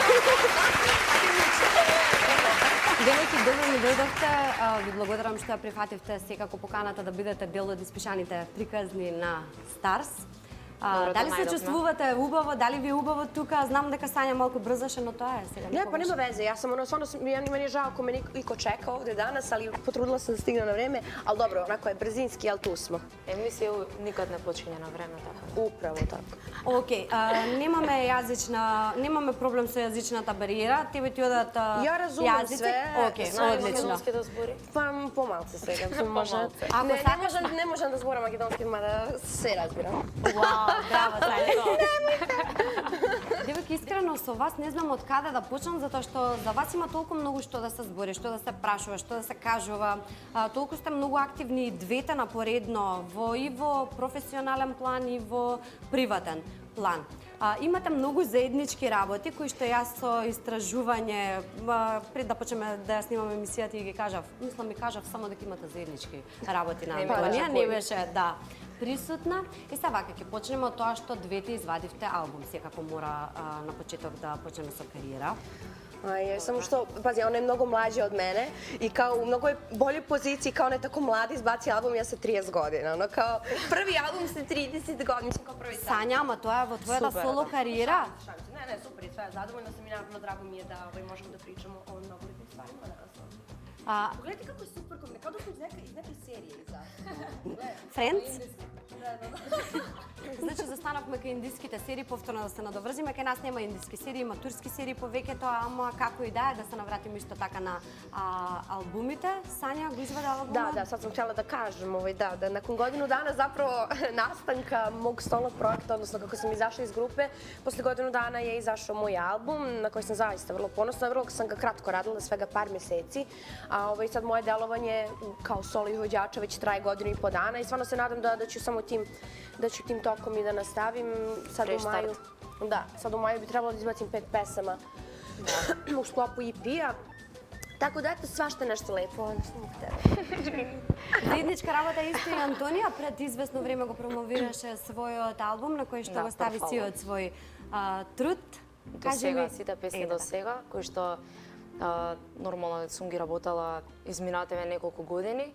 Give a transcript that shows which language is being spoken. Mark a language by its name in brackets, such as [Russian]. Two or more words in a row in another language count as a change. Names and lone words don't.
[Macedonian] Велики, добро ми дојдовте. Ви благодарам што ја прифативте секако поканата да бидете дел од испишаните приказни на Старс. Дали се чувствувате убаво, дали ви е убаво тука? Знам дека Сања малку брзаше, но тоа е сега. Не, па нема везе. [Serbian] Јас сам стvarno мeni je žao ako me iko čeka ovde danas, ali potrudila sam da stignem na vreme, ali dobro, onako je brzinski, ali tu smo. [Macedonian] Емисија никад не почиње на време, така. [Serbian] Upravo tako. [Macedonian] Океј, немаме проблем со јазичната бариера. Тебе ти одат [Serbian] Ја разумем [Macedonian] јазици? [Serbian] све. [Macedonian] Океј, Знаеш одлично. македонски да збори? [Serbian] Pa pomalce svega, može. [Macedonian] Ако [Serbian] Ne možem da zboram makedonski, mada sve razbiram. [Macedonian] Вау, браво, Сања. Девојки, искрено со вас не знам од каде да почнам, затоа што за вас има толку многу што да се збори, што да се прашува, што да се кажува. Толку сте многу активни и двете напоредно и во професионален план и во приватен план. Имате многу заеднички работи кои што јас со истражување пред да почнеме да ја снимаме емисијата и ги кажав, мислам ми кажав само дека имате заеднички работи на Антонија, не беше присутна. И сега вака ќе почнеме од тоа што двете извадивте албум, секако мора на почеток да почнеме со кариера. [Serbian] Samo što, pazi, ona je mnogo mlađa od mene i kao u mnogo boljoj poziciji, kao ona je tako mlada, izbaci album, ja sa 30 godina, ono kao prvi album sa 30 godina, mislim kao prvi sam. [Macedonian] Сања, ама тоа е во твојата соло кариера? [Serbian] Ne, super, sve, zadovoljna sam i naravno drago mi je da možemo da pričamo o mnogo lepim stvarima danas. Pogledajte kako je super, kao da smo iz neke serije izašli. Friends? [Macedonian] Значи, застанавме кај индиските серии, повторно да се надоврзиме. Кај нас нема индиски серии, има турски серии повеќето, ама како и да се навратиме исто така на албумите. Сања го извади албумот? [Serbian] Da, sad sam htjela da kažem, da nakon godinu dana zapravo nastanka mog solo projekta, odnosno kako sam izašla iz grupe, posle godinu dana je izašao moj album, na koji sam zaista vrlo ponosna. Vrlo sam ga kratko radila, svega par meseci, a sad moje delovanje kao solo izvođača već traje godinu i po dana i stvarno se nadam da ću samo tim tokom i da nastavim. Sad u maju bi trebalo da izbacim 5 pesama u sklopu EP-a. Tako da, eto, svašta nešto lepo. [Macedonian] Заедничка работа исто и Антонија пред известно време го промовираше својот албум на кој што го стави сиот свој труд. До сега, сите песни до сега, кои што нормално сум ги работела изминативе неколку години.